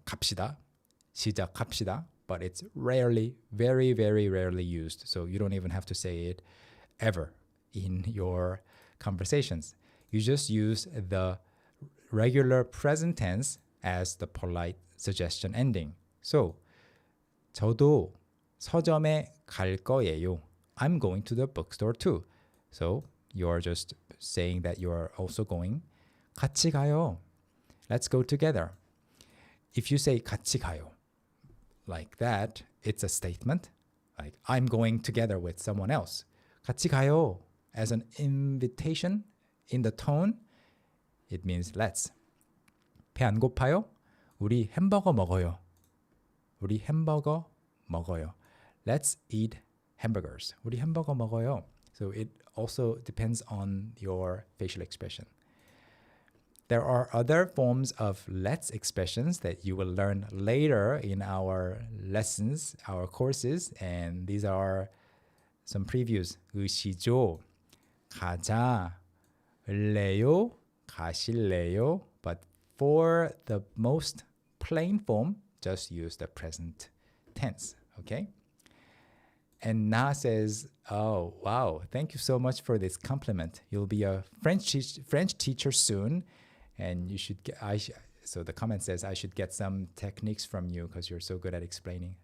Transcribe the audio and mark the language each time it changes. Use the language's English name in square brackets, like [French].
[Korean] 갑시다, 시작합시다. [English] But it's rarely, very, very rarely used. So you don't even have to say it ever in your conversations. You just use the regular present tense as the polite suggestion ending. [Korean] So, 저도 서점에 갈 거예요. [English] I'm going to the bookstore too. So you're just saying that you're also going. [Korean] 같이 가요. [English] Let's go together. If you say [Korean] 같이 가요 [English] like that, it's a statement. Like I'm going together with someone else. [Korean] 같이 가요 [English] as an invitation in the tone, it means let's. [Korean] 배 안 고파요? 우리 햄버거 먹어요. 우리 햄버거 먹어요. [English] Let's eat hamburgers. [Korean] 우리 햄버거 먹어요. [English] So it also depends on your facial expression. There are other forms of let's expressions that you will learn later in our lessons, our courses, and these are some previews. [Korean] 으시죠, 가자, 을래요, 가실래요. [English] But for the most plain form, just use the present tense, okay? And Na says, oh, wow, thank you so much for this compliment. You'll be a French teacher soon, and you should get, so the comment says, I should get some techniques from you because you're so good at explaining.